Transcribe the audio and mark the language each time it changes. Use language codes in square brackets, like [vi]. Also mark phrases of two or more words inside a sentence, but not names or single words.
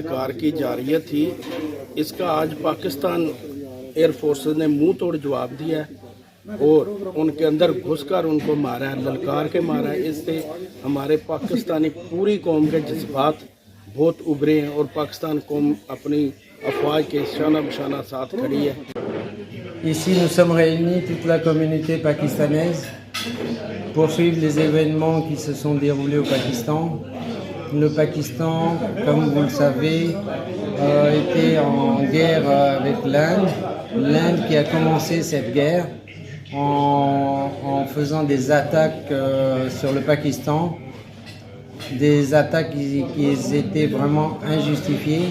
[ur] سرکار کی جارحیت تھی، اسکا آج پاکستان [en] Air Forces [ur] نے منہ توڑ جواب دیا ہے اور انکے اندر گھسکر انکو مارا ہے، للکار کے مارا ہے. اسسے ہمارے پاکستانی پوری قوم کے جذبات بہت ابھرے ہیں اور پاکستان قوم اپنی افواج کے شانہ بشانہ ساتھ کھڑی ہے. [fr] Ici, nous sommes réunis, toute la communauté pakistanaise, pour suivre les événements qui se sont déroulés au Pakistan. Le Pakistan, comme vous le savez, était en guerre avec l'Inde. L'Inde qui a commencé cette guerre en faisant des attaques sur le Pakistan, des attaques qui étaient vraiment injustifiées.